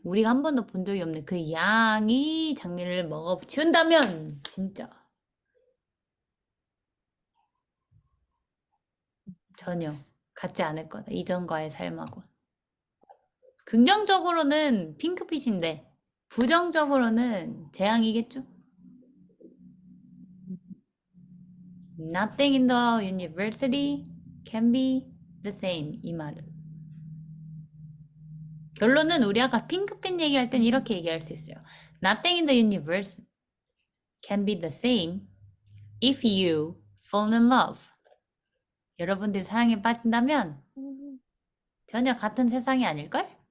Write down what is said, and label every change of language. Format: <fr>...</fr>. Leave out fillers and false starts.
<ko>우리가 한 번도 본 적이 없는 그 양이 장미를 먹어 치운다면 진짜 전혀 같지 않을 거다. 이전과의 삶하고. 긍정적으로는 핑크빛인데 부정적으로는 재앙이겠죠?</ko> <en>Nothing in the university can be the same.</en> <ko>이 말은. 결론은 우리 아까 핑크빛 얘기할 땐 이렇게 얘기할 수 있어요.</ko> <en>Nothing in the universe can be the same if you fall in love.</en> <ko>여러분들이 사랑에 빠진다면 음. 전혀 같은 세상이 아닐걸?</ko>